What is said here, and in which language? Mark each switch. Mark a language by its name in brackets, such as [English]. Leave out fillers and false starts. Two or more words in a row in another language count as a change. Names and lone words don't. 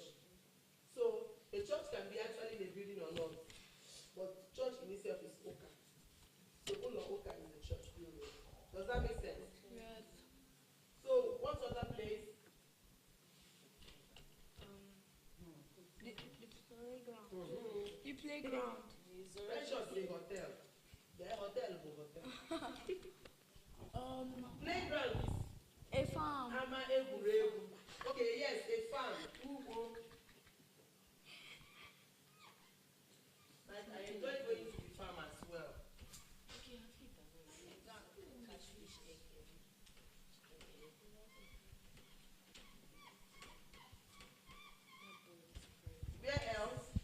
[English] So a church can be actually in a building or not, but church in itself is ụka. So [Igbo] ụlọ ụka [English] is the church building. Does that make sense? Yes. So what other place? The playground. Precious is a hotel. The hotel is a hotel. Playground is A farm. [Igbo] ama egwuregwu. [English] Okay, yes, a farm. Ugbo. Like I enjoy going to the farm as well. Where else?